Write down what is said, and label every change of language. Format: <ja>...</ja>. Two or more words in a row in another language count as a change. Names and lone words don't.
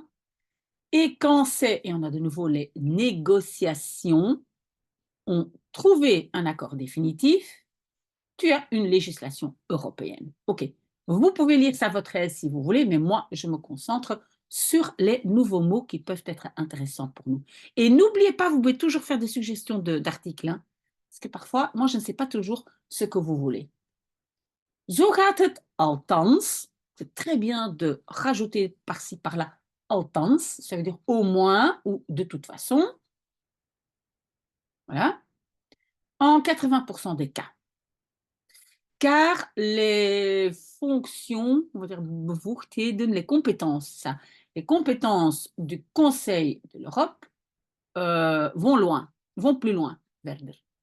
<fr>Et quand c'est, et on a de nouveau les négociations, ont trouvé un accord définitif, tu as une législation européenne. OK. Vous pouvez lire ça à votre aise si vous voulez, mais moi, je me concentre sur les nouveaux mots qui peuvent être intéressants pour nous. Et n'oubliez pas, vous pouvez toujours faire des suggestions d'articles, hein, parce que parfois, moi, je ne sais pas toujours ce que vous voulez.</fr> <nl>Zo gaat het althans.</nl> <fr>C'est très bien de rajouter par-ci, par-là, althans, ça veut dire au moins ou de toute façon. Voilà. En 80% des cas. Car les fonctions, on va dire bevoegdheden, les compétences, les compétences du Conseil de l'Europe vont loin, vont plus loin, verder.</fr>